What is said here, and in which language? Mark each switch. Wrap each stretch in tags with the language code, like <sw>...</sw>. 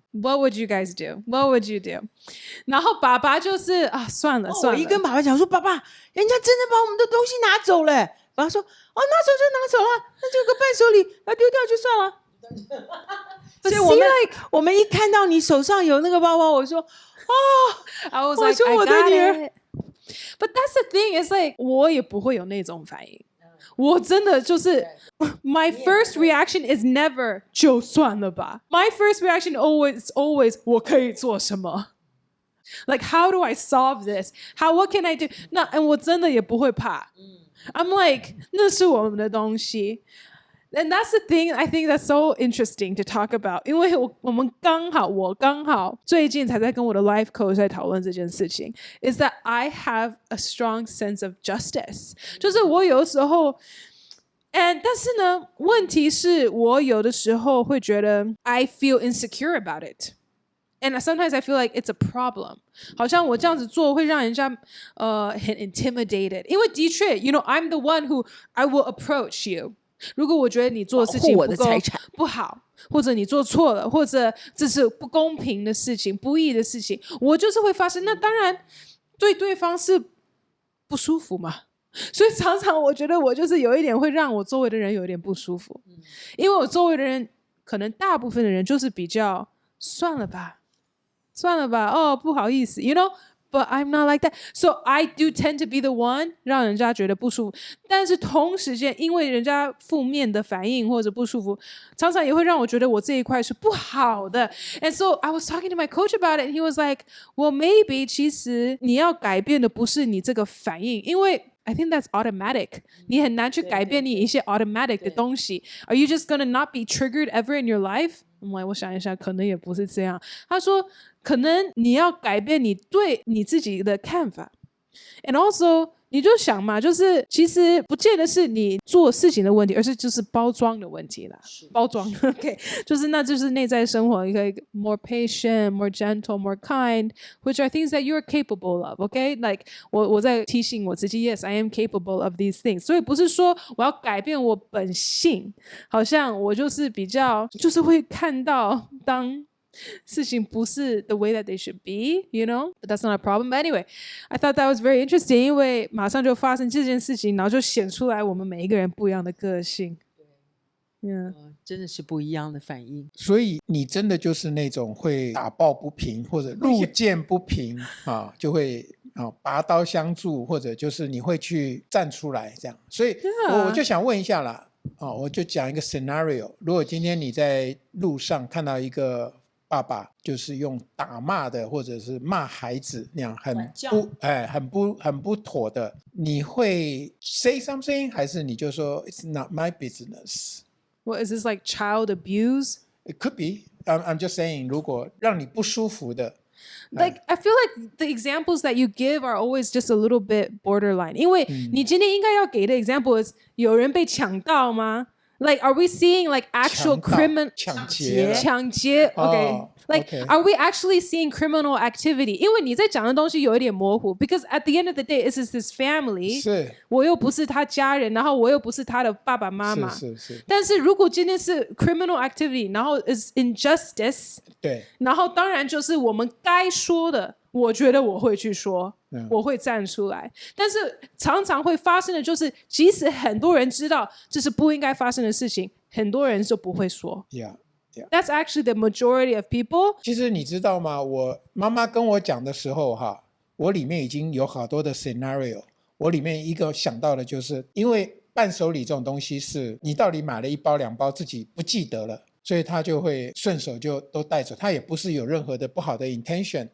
<en>What would you guys do? What would you do?</en> <zh>然后爸爸就是啊，算了。我一跟爸爸讲说，爸爸，人家真的把我们的东西拿走了。爸爸说哦，拿走就拿走了，那这个伴手礼要丢掉就算了。所以我们一看到你手上有那个包包，我说</zh> <en>I was like, I got it. But that's the thing, it's like</en> <zh>我也不会有那种反应。 我真的就是</zh> <en>my first reaction is never</en> <zh>就算了吧。</zh> <en>My first reaction always</en> <zh>我可以做什么？</zh> <en>Like how do I solve this? What can I do?</en> <zh>那我真的也不会怕。</zh> <en>I'm like</en> <zh>那是我们的东西。</zh> <en>And that's the thing I think that's so interesting to talk about.</en> <zh>因为我刚好最近才在跟我的 life coach 在讨论这件事情</zh> <en>is that I have a strong sense of justice.</en> <zh>就是我有的时候但是呢，问题是我有的时候会觉得</zh> <en>I feel insecure about it. And sometimes I feel like it's a problem.</en> <zh>好像我这样子做会让人家很 intimidated. 因为的确</zh> <en>you know, I'm the one who I will approach you.</en> <zh>如果我觉得你做的事情不好，或者你做错了，或者这是不公平的事情、不义的事情，我就是会发生。那当然对对方是不舒服嘛。所以常常我觉得我就是有一点会让我周围的人有一点不舒服，因为我周围的人可能大部分的人就是比较算了吧，哦，不好意思 ，</zh> <en>you know。But I'm not like that. So I do tend to be the one</en> <zh>让人家觉得不舒服。但是同时间，因为人家负面的反应或者不舒服，常常也会让我觉得我这一块是不好的。</zh> <en>And so I was talking to my coach about it, and he was like, "Well, maybe</en> <zh>其实你要改变的不是你这个反应，因为</zh> <en>I think that's automatic.</en> <zh>你很难去改变你一些 automatic 的东西。</zh> <en>Are you just gonna not be triggered ever in your life?"</en> <zh>我想一下，可能也不是这样。他说，可能你要改变你对你自己的看法。</zh> <en>And also，</en> <zh>你就想嘛，就是其实不见得是你做事情的问题，而是就是包装的问题啦。</zh> <en>包装 ，OK，</en> <zh>那就是内在生活，你可以</zh> <en>more patient, more gentle, more kind, which are things that you're capable of. OK，like</en> <zh>我在提醒我自己</zh> <en>，Yes, I am capable of these things.</en> <zh>所以不是说我要改变我本性，好像我就是比较就是会看到当事情不是</zh> <en>the way that they should be, you know? But that's not a problem. But anyway, I thought that was very interesting,</en> <zh>因为马上就发生这件事情，然后就显出来我们每一个人不一样的个性。真的是不一样的反应。所以你真的就是那种会打抱不平或者路见不平啊，就会拔刀相助，或者就是你会去站出来这样。所以我就想问一下啦，我就讲一个 scenario， 如果今天你在路上看到一个爸爸就是用打骂的或者是骂孩子那样很不妥的，你会</zh> <en>say something</en> <zh>还是你就说</zh> <en>it's not my business？ What is this, like child abuse? It could be. I'm just saying</en> <zh>如果让你不舒服的</zh> <en>Like I feel like the examples that you give are always just a little bit borderline.</en> <zh>因为你今天应该要给的</zh> <en>example is</en> <zh>有人被抢到吗？</zh> <en>Like are we seeing like actual criminal</en> <zh>抢劫 okay.</zh> <en>Like are we actually seeing criminal activity?</en> <zh>因为你在讲的东西有一点模糊</zh> <en>because at the end of the day this is his family.</en> <zh>是我又不是他家人，然后我又不是他的爸爸妈妈。是但是如果今天是 criminal activity， 然后</zh> <en>is injustice，</en> <zh>对，然后当然就是我们该说的，我觉得我会去说，我会站出来。但是常常会发生的就是，即使很多人知道这是不应该发生的事情，很多人就不会说。</zh> <en>That's actually the majority of people.</en> <zh>其实你知道吗？我妈妈跟我讲的时候我里面已经有好多的 scenario。我里面一个想到的就是，因为伴手礼这种东西是你到底买了1包2包自己不记得了，所以他就会顺手就都带走，他也不是有任何的不好的 intention。</zh>